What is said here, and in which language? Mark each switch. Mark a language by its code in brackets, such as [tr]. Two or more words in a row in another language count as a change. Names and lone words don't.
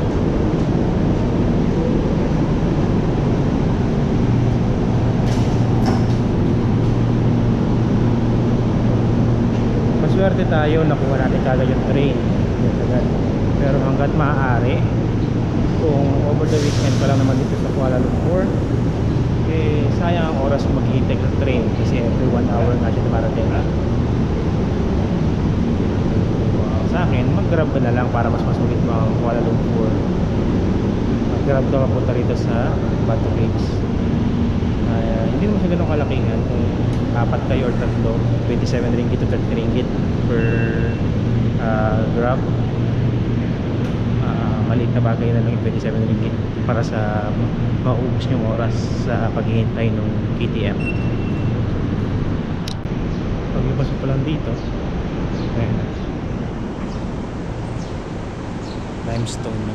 [tl] Maswerte tayo, nakuha natin kagad yung train. Pero hanggat maaari, kung [en] over the weekend [tl] pa lang naman dito sa Kuala Lumpur, eh sayang ang oras maghihintay ng train kasi [en] every 1 hour [tl] nga siya dumarating. Sa akin, mag-grab ka na lang para mas masulit mo ang Kuala Lumpur. Mag-grab ka mapunta rito sa Batu Caves. Hindi naman siya ganun kalakihan. Kung 4 kayo or 3, 27 ringgit to 30 ringgit per grab. Maliit na bagay na lang yung 27 ringgit para sa maubos yung oras sa paghihintay ng KTM. Paglabas pa lang dito, ayan, limestone na.